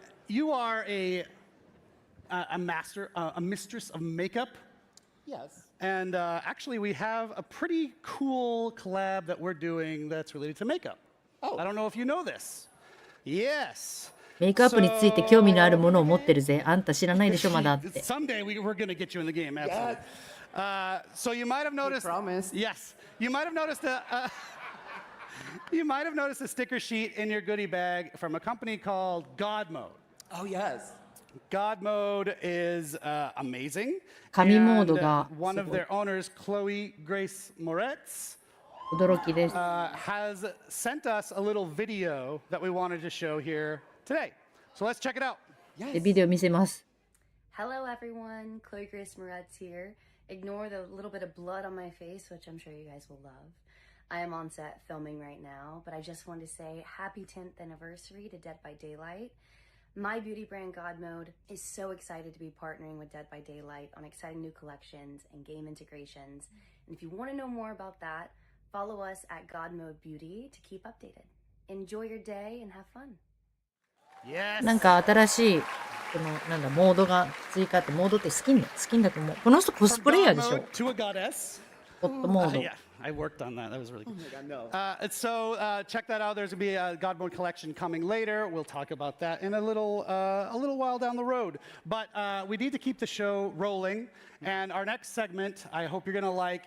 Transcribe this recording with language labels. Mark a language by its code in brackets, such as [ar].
[en] You are a master, a mistress of makeup. Yes. And actually, we have a pretty cool collab that we're doing that's related to makeup. Oh. I don't know if you know this. Yes. [ja] メイクアップについて興味のあるものを持ってるぜ。あんた知らないでしょまだって。 [en] Someday we're going to get you in the game. Absolutely. So you might have noticed. promised. Yes. You might have noticed you might have noticed a sticker sheet in your goodie bag from a company called God Mode. Oh, yes. God Mode is amazing. [ja] 神モードが [en] one of their owners, Chloe Grace Moretz, [ja] 驚きです。 [en] has sent us a little video that we wanted to show here today. So let's check it out. [ja] でビデオ見せます。 [en] Hello everyone, Chloe Grace Moretz here. Ignore the little bit of blood on my face, which I'm sure you guys will love. I am on set filming right now, but I just wanted to say happy 10th anniversary to Dead by Daylight. My beauty brand God Mode is so excited to be partnering with Dead by Daylight on exciting new collections and game integrations. And if you want to know more about that, follow us at God Mode Beauty to keep updated. Enjoy your day and have fun. Yes. [ja] なんか新しいこのなんだモードが追加ってモードってスキンだと思う。この人コス [en] From [ja] プレイヤーでしょ。 [en] Mode to a goddess. [ja] ホットモード。 [en] Yeah, I worked on that. That was really good. Oh, my God, no. So check that out. There's gonna be a God Mode collection coming later. We'll talk about that in a little while down the road. But we need to keep the show rolling. And our next segment, I hope you're gonna like.